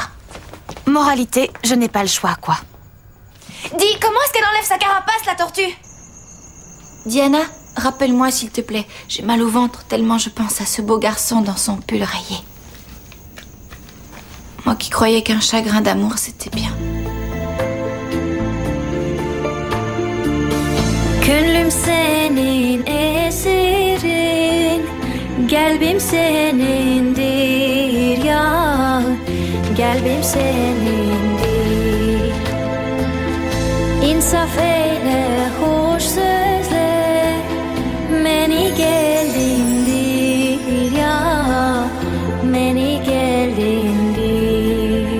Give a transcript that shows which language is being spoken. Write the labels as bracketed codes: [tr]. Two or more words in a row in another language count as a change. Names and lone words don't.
[fr] Moralité, je n'ai pas le choix, quoi. Dis, comment est-ce qu'elle enlève sa carapace, la tortue? Diana, rappelle-moi, s'il te plaît. J'ai mal au ventre tellement je pense à ce beau garçon dans son pull rayé. Moi qui croyais qu'un chagrin d'amour, c'était bien. [tr] Gönlüm senin esirin, kalbim senindir ya, kalbim senindir. İnsaf eyle, hoş sözle, meni geldindir ya, meni geldindir.